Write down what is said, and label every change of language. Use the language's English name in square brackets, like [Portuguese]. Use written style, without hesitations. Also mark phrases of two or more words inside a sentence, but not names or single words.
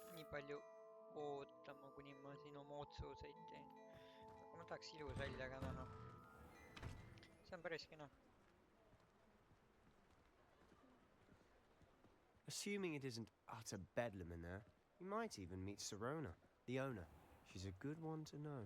[Estonian] palju ootama, kuni ma siin oma otsuseid teen. Aga ma tahaks ilus välja ka näha. See on päris kena. [English] Assuming it isn't utter bedlam in there, you might even meet Serona, the owner. She's a good one to know.